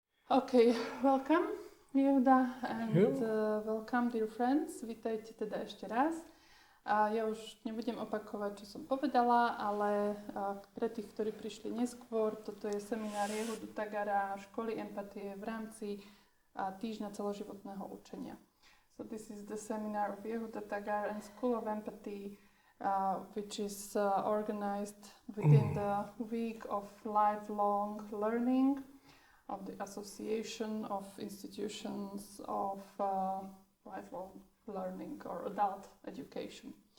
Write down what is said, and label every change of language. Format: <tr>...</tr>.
<en>Okay, welcome, Jehuda, and welcome, dear friends.</en> <sk>Vítajte teda ešte raz. Ja už nebudem opakovať, čo som povedala, ale pre tých, ktorí prišli neskôr, toto je seminár Jehudu Tagara školy empatie v rámci týždňa celoživotného učenia.</sk> <en>So this is the seminar of Yehuda Tagar and School of Empathy, which is organized within the week of lifelong learning of the Association of Institutions of Lifelong Learning or Adult Education.</en>